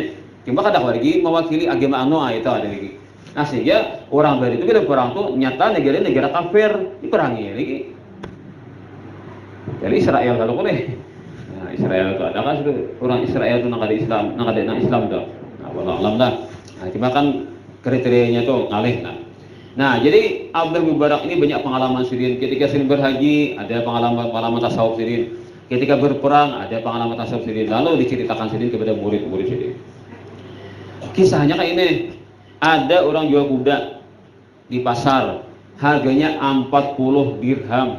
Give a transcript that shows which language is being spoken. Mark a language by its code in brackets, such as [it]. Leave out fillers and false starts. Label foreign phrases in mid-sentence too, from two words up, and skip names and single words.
[id] Cuma kadang lagi mewakili agama itu ada lagi. Nah, sehingga orang Bahari itu bila perang tuh nyata negara kafir diperangi lagi. Jadi Israel kalau boleh. Nah, Israel itu ada kan orang Israel itu nak ada Islam tuh. Nah, [ar] والله أعلم dah. [id] Nah, cuma kan kriterianya tuh ngalih lah. Nah, jadi Abdul Mubarak ini banyak pengalaman Sidin. Ketika Sidin berhaji, ada pengalaman tasawuf Sidin. Ketika berperang, ada pengalaman tasawuf Sidin. Lalu diceritakan Sidin kepada murid-murid Sidin. Kisahnya kayak ini, ada orang jual kuda di pasar, harganya 40 dirham.